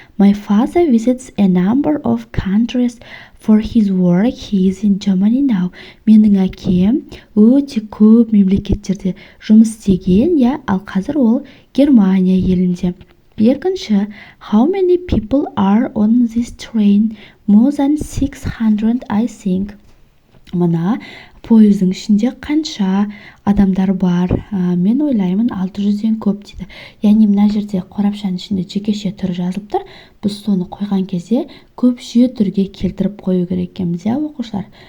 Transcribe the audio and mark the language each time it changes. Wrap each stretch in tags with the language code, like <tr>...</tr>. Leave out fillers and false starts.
<en>My father visits a number of countries for his work. He is in Germany now.</en> <kk>Менің әкем өте көп мемлекеттерде жұмыс істеген, ал қазір ол Германия елінде. Екінші,</kk> <en>how many people are on this train? More than 600, I think.</en> <kk>Мына пойыздың ішінде қанша адамдар бар? Мен ойлаймын 600-ден көп дейді. Яғни мына жерде қорапшаның ішінде жекеше түр жазылып тұр. Біз соны қойған кезде көпше түрге келтіріп қою керек екенбіз, оқушылар.</kk>